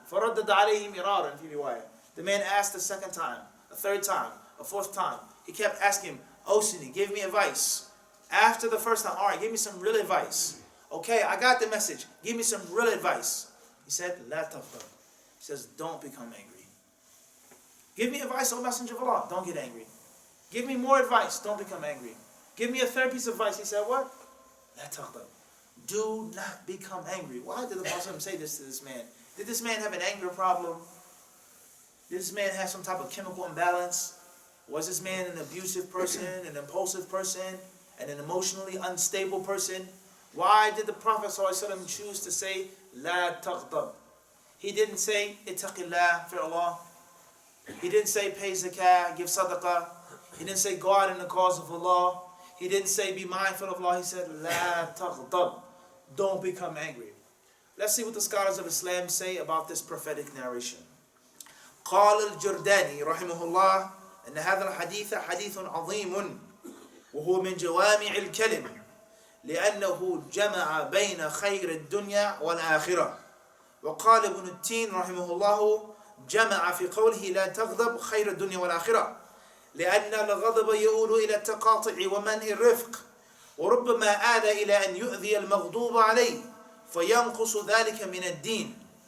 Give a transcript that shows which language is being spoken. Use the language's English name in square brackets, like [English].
[Arabic] فردد عليه مرارا في رواية. [English] The man asked the second time, a third time, a fourth time. He kept asking him, Osini, give me advice. After the first time, all right, give me some real advice. Okay, I got the message. Give me some real advice. He said, [Arabic] لا تغضب. [English] He says, don't become angry. Give me advice, O Messenger of Allah. Don't get angry. Give me more advice. Don't become angry. Give me a third piece of advice. He said, what? [Arabic] لا تغضب. [English] Do not become angry. Why did the Prophet say this to this man? Did this man have an anger problem? Did this man have some type of chemical imbalance? Was this man an abusive person, an impulsive person, and an emotionally unstable person? Why did the Prophet ﷺ choose to say, [Arabic] لا تغضب? [English] He didn't say, ittaqillah, fear Allah. He didn't say, pay zakah, give sadaqah. He didn't say, go out in the cause of Allah. He didn't say, be mindful of Allah. He said, [Arabic] لا تغضب. [English] Don't become angry. Let's see what the scholars of Islam say about this prophetic narration. [Arabic] قال الجرداني رحمه الله أن هذا الحديث حديث عظيم وهو من جوامع الكلم لأنه جمع بين خير الدنيا والآخرة. وقال ابن التين رحمه الله جمع في قوله لا تغضب خير الدنيا والآخرة لأن الغضب يؤول إلى التقاطع ومنع الرفق وربما آل إلى أن يؤذي المغضوب عليه فينقص ذلك من الدين.